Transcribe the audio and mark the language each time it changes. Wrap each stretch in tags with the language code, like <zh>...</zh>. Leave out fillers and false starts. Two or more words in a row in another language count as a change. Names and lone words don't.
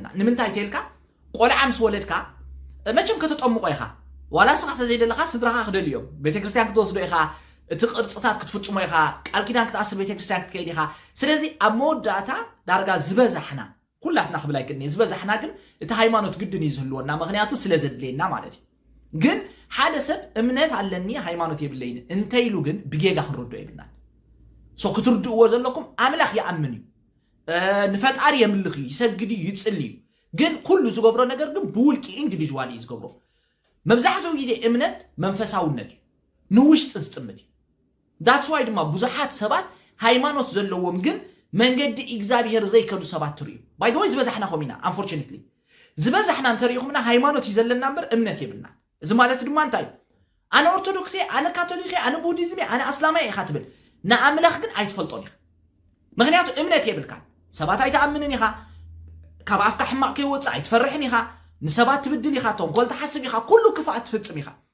<ti>ንምንታይ ተልካ ቆልዓምስ ወለድካ መቸም ከተጠምቆ ይኻ ዋላ ስኻተ ዘይደለኻ ስድራኻ ክደልዮም ቤተክርስቲያን ክትወስዶ ይኻ እቲ ቅርጽታት ክትፍጽሞ ይኻ ቃል ኪዳን ክትኣስር ቤተክርስቲያን ክትከይድ ይኻ ስለዚ ኣብ መወዳእታ ዳርጋ ዝበዝሐና ኩላትና ክብላይ ቅድኒ ዝበዝሐና ግን እቲ ሃይማኖት ግድን ይዝህልወና ምክንያቱ ስለዘድለየና ማለት ግን ሓደ ሰብ እምነት ኣለኒ ሃይማኖት የብለይን እንተይሉ ግን ብጌጋ ክንርዶ ይብልናል ሶ ክትርድእዎ ዘለኩም ኣምላኽ ይኣምን እዩ ንፈጣሪ የምልኽ ይሰግድ ይጽልይ ግን ኩሉ ዝገብሮ ነገር ግን ብውልቂ ኢንዲቪጁዋሊ ዝገብሮ መብዛሕትኡ ጊዜ እምነት መንፈሳውነት ንውሽጥ ዝጥምት</ti> <en>that's why</en> <ti>ድማ ብዙሓት ሰባት ሃይማኖት ዘለዎም ግን መንገዲ እግዚአብሔር ዘይከዱ ሰባት ትሪዩ</ti> <en>by the way</en> <ti>ዝበዛሕና ኾሚና unfortunately ዝበዛሕና እንተሪኹምና ሃይማኖት ይዘለና እምበር እምነት የብልና እዚ ማለት ድማ እንታይ ኣነ ኦርቶዶክስ ኣነ ካቶሊክ ኣነ ቡዲዝም ኣነ እስላማይ ኢኻ ትብል ንኣምላኽ ግን ኣይትፈልጦን ኢኻ ምክንያቱ እምነት የብልካ ሰባት ኣይተኣምንን ኢኻ ካብ ኣፍካ ሕማቕ ከይወፅእ ኣይትፈርሕን ኢኻ ንሰባት ትብድል ኢኻ ተንኮል ትሓስብ ኢኻ ኩሉ ክፋኣት ትፍጽም ኢኻ</ti>